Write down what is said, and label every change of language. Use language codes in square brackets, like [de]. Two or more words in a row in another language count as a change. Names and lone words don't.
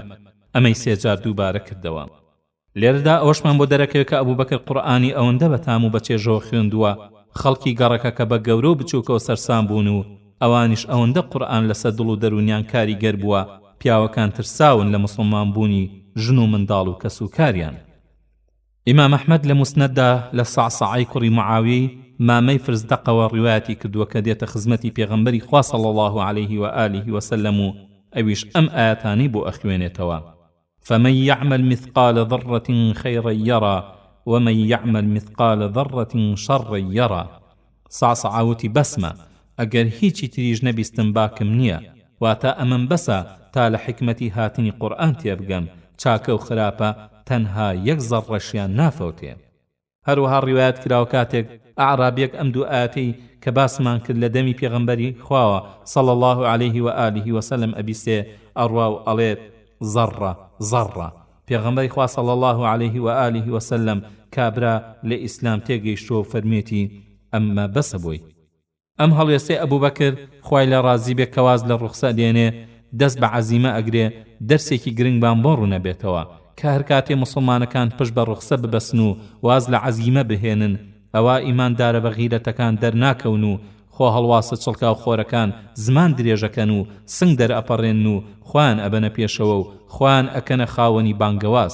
[ckb] ئەمەی سێجار دووبارە کردەوە. لێرەدا ئەوەشمان بۆ دەرەکەوێت کە ئەبوو بەکر قورئانی ئەوەندە بەتام و بەچێژەوە خوێندووە خەڵکی گەڕەکە کە بە گەورە و بچووکەوە سەرسام بوون و ئەوانیش ئەوەندە قورئان لەسەر دڵ و دەرونیان کاریگەر بووە پیاوەکان ترساون لە مسلمان بوونی ژن و منداڵ و کەسوکاریان. ئیمام ئەحمەد لە موسنەددا لە سەعسەعەی کوڕی معاویەی مامەی فرزدەقەوە ڕیوایەتی کردووە کە دێتە خزمەتی پێغەمبەری خوا [ar] صلی الله عليه وآله وسلم [ckb] و ئەویش ئەم ئاەتانی بۆ ئەخوێنێتەوە: [ar] فمن يعمل مثقال ذرة خيرا يرى ومن يعمل مثقال ذرة شرا يرى. [ckb] سەعسەعەوتی بەسمە ئەگەر هیچی تریش نەبیستم باکم نییە واتە ئەمەم بەسە تا لە حکمەتی هاتنی قورئان تێبگەم چاکە و خراپە تەنها یەک زەڕەشیان نافەوتێ. هەروەها ڕیوایەت کراوە کاتێک ئەعرابیەک ئەم دوو ئاەتەی کە باسمان کرد لە دەمی پێغەمبەری خواوە [ar] صلی الله عليه وآله وسلم [ckb] ئەبیستێ ئەڕوا و ئەڵێت زەڕە زەڕە. پێغەمبەری خوا [ar] صلی الله عليه وآله وسلم [ckb] کابرا لە ئیسلام تێگەیشتووە و فەرمێتی ئەمە بەسە بۆی. ئەم هەڵوێستەی ئەبوو بەکر خوای لە ڕازی بێ کەواز لە ڕوخسە دێنێ دەست بە عەزیمە ئەگرێ دەرسێکی گرنگبان بۆ ڕوونەبێتەوە کە هەر کاتێ مسلمانەکان پشت بە ڕوخسە ببەسن و واز لە عەزیمە بهێنن ئەوە ئیماندارە بە غیرەتەکان دەرناکەون و خۆ هەڵواسە چڵکا و خۆرەکان زمان درێژەکەن و سنگ دەرئەپەڕێن و خوان ئەبەنە پێشەوە و خوان ئەکەنە خاوەنی بانگەواز.